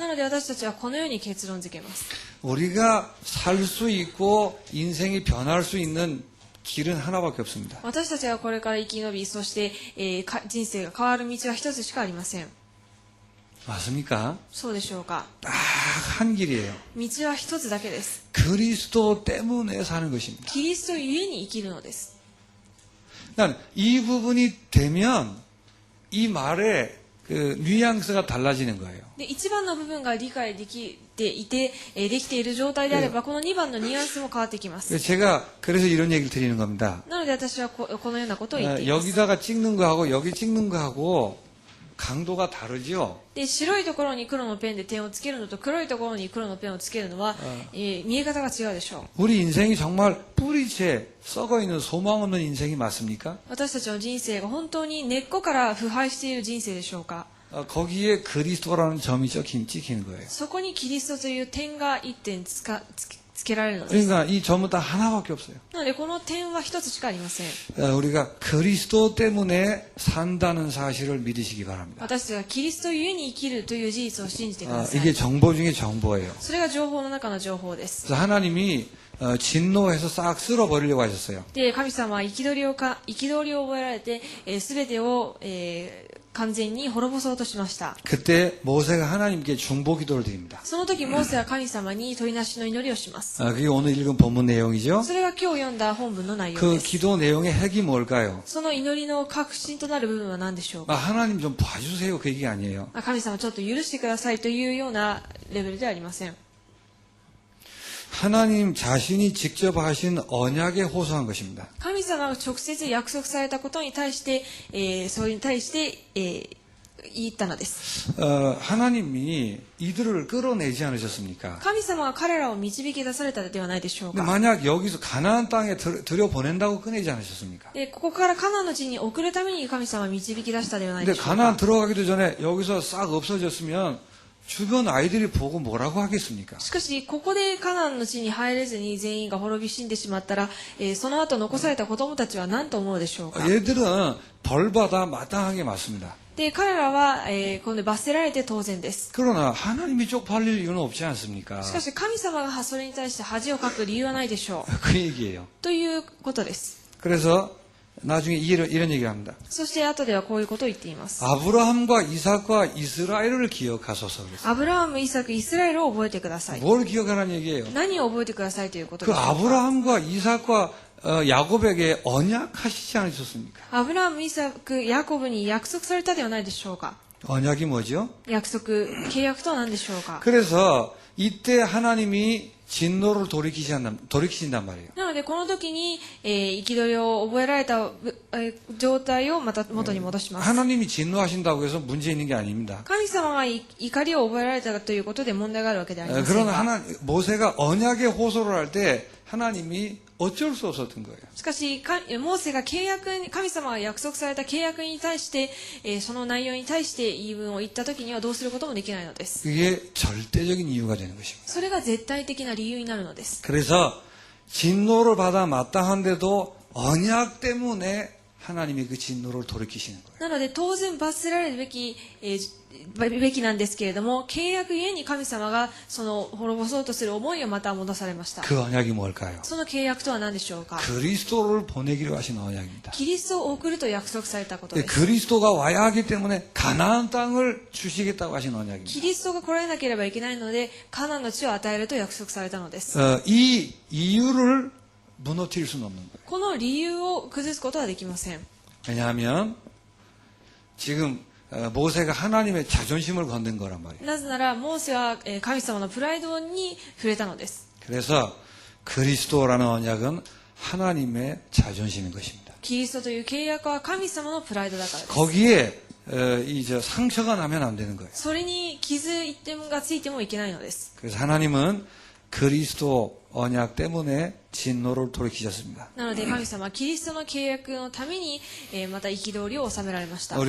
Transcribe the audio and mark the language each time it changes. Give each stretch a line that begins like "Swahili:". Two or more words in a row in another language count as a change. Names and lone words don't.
Japanese: なので私たちはこのように結論付けます。
Korean: 우리가 살 수 있고 인생이 변할 수 있는 길은 하나밖에 없습니다.
Japanese: 私たちがこれから生き延び、そして、人生が変わる道は一つしかありません。
Korean: 맞습니까?
Japanese: そうでしょうか。
Korean: 딱 한 길이에요.
Japanese: 道は一つだけです。
Korean: 그리스도 때문에 사는 것입니다.
Japanese: キリストゆえに生きるのです。
Korean: 그러니까 이 부분이 되면 이 말의 그 뉘앙스가 달라지는 거예요.
Japanese: で、一番の部分が理解できていて、できている状態であれば、この二番のニュアンスも変わってきます。
Korean: 제가 그래서 이런 얘기를 드리는 겁니다.
Japanese: なので私はこのようなことを言っています。
Korean: 여기다가 찍는 거하고 여기 찍는 거하고 강도가 다르죠.
Japanese: で、白いところに黒のペンで点をつけるのと黒いところに黒のペンをつけるのは、見え方が違うでしょう。
Korean: 우리 인생이 정말 뿌리채 썩어 있는 소망 없는 인생이 맞습니까?
Japanese: 私たちの人生が本当に根っこから腐敗している人生でしょうか。
Korean: 거기에 그리스도라는 점이 찍히는 거예요.
Japanese: そこにキリストという点が一点つけられるのです。
Korean: 그러니까 이 점은 다 하나밖에 없어요.
Japanese: なのでこの点は一つしかありません。
Korean: 우리가 그리스도 때문에 산다는 사실을 믿으시기 바랍니다.
Japanese: 私たちがキリストゆえに生きるという事実を信じてください。
Korean: 이게 정보 중에 정보예요.
Japanese: それが情報の中の情報です。
Korean: 그래서 하나님이 진노해서 싹 쓸어버리려고 하셨어요.
Japanese: で、神様は憤りを覚えられて、すべてを、完全に滅ぼそうとしました。
Korean: 그때 모세가 하나님께 중보 기도를 드립니다.
Japanese: その時、モーセは神様に取りなしの祈りをします。
Korean: 그게 오늘 읽은 본문 내용이죠.
Japanese: それが今日読んだ本文の内容
Korean: 그
Japanese: です。
Korean: 기도 내용의 핵이 뭘까요?
Japanese: その祈りの核心となる部分は何でしょうか。
Korean: 하나님 좀 봐주세요. 그 얘기 아니에요.
Japanese: 神様ちょっと許してくださいというようなレベルではありません。
Korean: 하나님 자신이 직접 하신 언약에 호소한 것입니다.
Japanese: 神様が直接約束されたことに対して、それに対して、言ったのです。
Korean: 하나님이 이들을 끌어내지 않으셨습니까?
Japanese: 神様が彼らを導き出されたのではないでしょう
Korean: 근데
Japanese: か。
Korean: 만약 여기서 가나안 땅에 들여보낸다고 꺼내지 않으셨습니까?
Japanese: で、ここからカナンの地に送るために神様は導き出したではない
Korean: 근데
Japanese: でしょうか。
Korean: 가나안 들어가기도 전에 여기서 싹 없어졌으면 주변 아이들이 보고 뭐라고 하겠습니까?
Japanese: しかし、ここでカナンの地に入れずに全員が滅び死んでしまったら、その後残された子供たちは何と思うでしょうか。
Korean: 얘들은 벌받아 마땅하게 맞습니다.
Japanese: で、彼らは、今度罰せられて当然です。
Korean: 그러나 하나님이 쪽팔릴 이유는 없지 않습니까?
Japanese: しかし、神様がそれに対して恥をかく理由はないでしょう。
Korean: 그 얘기예요.
Japanese: ということです。
Korean: 그래서 나중에 이런 얘기를 합니다.
Japanese: そして後ではこういうことを言っています。
Korean: 아브라함과 이삭과 이스라엘을 기억하소서.
Japanese: アブラハム、イサク、イスラエルを覚えてください。
Korean: 뭘 기억하라는 얘기예요?
Japanese: 何を覚えてくださいということ
Korean: 그
Japanese: でしょうか。
Korean: 아브라함과 이삭과 야곱에게 언약하시지 않으셨습니까?
Japanese: アブラハム、イサク、ヤコブに約束されたではないでしょうか。
Korean: 언약이 뭐죠?
Japanese: 約束、契約とは何でしょうか。
Korean: 그래서 이때 하나님이 진노를 돌이키신단 말이에요.
Japanese: なので、この時に、憤りを覚えられた、状態をまた元に戻します。
Korean: 하나님이 진노하신다고 해서 문제 있는 게 아닙니다.
Japanese: 神様が怒りを覚えられたということで問題があるわけではありません
Korean: 그러나
Japanese: が。
Korean: 모세가 언약에 호소를 할 때 하나님이 어쩔 수 없었던 거예요.
Japanese: しかし、モーセが神様が約束された契約に対して、その内容に対して言い分を言った時にはどうすることもできないのです。
Korean: 그게 절대적인 이유가 되는 것입니다.
Japanese: それが絶対的な理由になるのです。
Korean: 그래서 진노를 받아 마땅한데도 언약 때문에 하나님이 그 진노를 돌이키시는 거예요.
Japanese: なので、当然罰せられるべき、 べきなんですけれども、契約ゆえに神様がその滅ぼそうとする思いをまた戻されました。
Korean: 그 언약이 뭘까요?
Japanese: その契約とは何でしょうか。
Korean: 그리스도를 보내기로 하신 언약입니다.
Japanese: キリストを送ると約束されたことです。
Korean: 그리스도가 와야 하기 때문에 가나안 땅을 주시겠다고 하신
Japanese: キ
Korean: 언약입니다.
Japanese: リストが来られなければいけないので、カナンの地を与えると約束されたのです。
Korean: 이 이유를 무너뜨릴 수는 없는 거예요.
Japanese: この理由を崩すことはできません。
Korean: 왜냐하면 지금 모세가 하나님의 자존심을 건든 거란 말이에요.
Japanese: なぜなら、モーセは神様のプライドに触れたのです。
Korean: 그래서 그리스도라는 언약은 하나님의 자존심인 것입니다.
Japanese: キリストという契約は神様のプライドだからです。
Korean: 거기에 이제 상처가 나면 안 되는 거예요.
Japanese: それに傷一点がついてもいけないのです。
Korean: 그래서 하나님은 그리스도 언약 때문에 진노를 돌이키셨습니다.
Japanese: なので神様はキリストの契約のために、また憤りを収められました。